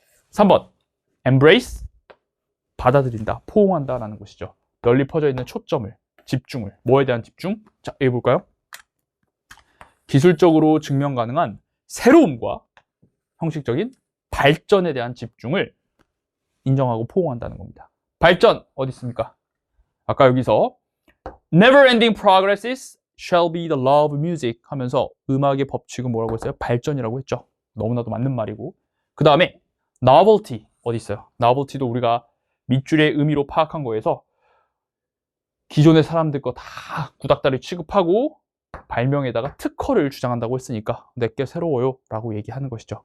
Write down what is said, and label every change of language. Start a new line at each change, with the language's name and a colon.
Korean: 3번, embrace, 받아들인다, 포옹한다라는 것이죠. 널리 퍼져 있는 초점을, 집중을, 뭐에 대한 집중? 자, 여기 볼까요? 기술적으로 증명 가능한 새로움과 형식적인 발전에 대한 집중을 인정하고 포옹한다는 겁니다. 발전 어디 있습니까? 아까 여기서
English: never ending progresses shall be the law of music
Korean: 하면서 음악의 법칙은 뭐라고 했어요? 발전이라고 했죠. 너무나도 맞는 말이고. 그 다음에 novelty 어디 있어요? novelty도 우리가 밑줄의 의미로 파악한 거에서 기존의 사람들 거 다 구닥다리 취급하고 발명에다가 특허를 주장한다고 했으니까 내게 새로워요 라고 얘기하는 것이죠.